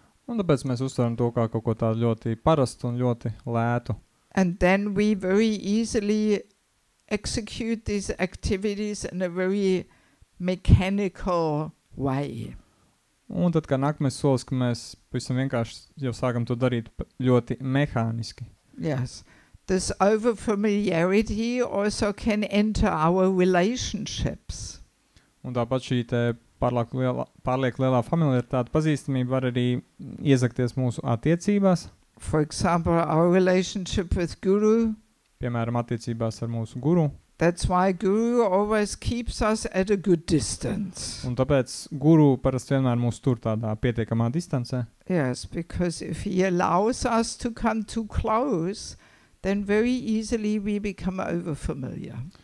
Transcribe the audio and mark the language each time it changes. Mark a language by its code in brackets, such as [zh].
[lv] Un tāpēc mēs uztveram to kā kaut ko tādu ļoti parastu un ļoti lētu. [en] And then we very easily execute these activities in a very mechanical way. [lv] Un tad, kā nākamais solis, ka mēs pavisam vienkārši jau sākam to darīt ļoti mehāniski. [en] Yes. This over-familiarity also can enter our relationships. [lv] Un tāpat šī te pārliek lielā familiaritāte pazīstamība var arī iezakties mūsu attiecībās. [en] For example, our relationship with Guru. [lv] Piemēram, attiecībās ar mūsu guru. [en] That's why Guru always keeps us at a good distance. [lv] Un tāpēc guru parasti vienmēr mūs tur tādā pietiekamā distancē. [en] Yes, because if he allows us to come too close, then very easily we become overfamiliar.